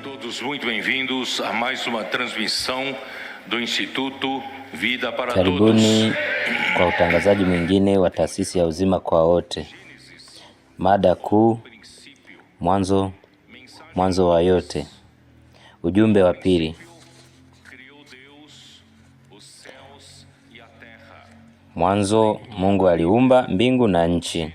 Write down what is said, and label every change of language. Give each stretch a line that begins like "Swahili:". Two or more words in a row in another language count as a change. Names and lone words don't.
Portuguese: todos muito bem-vindos a mais uma transmissão do Instituto Vida para Todos.
Swahili: Karibuni kwa utangazaji mwingine wa taasisi ya uzima kwa wote. Mada kuu, mwanzo wa yote. Ujumbe wa pili. Mwanzo Mungu aliumba mbingu na nchi.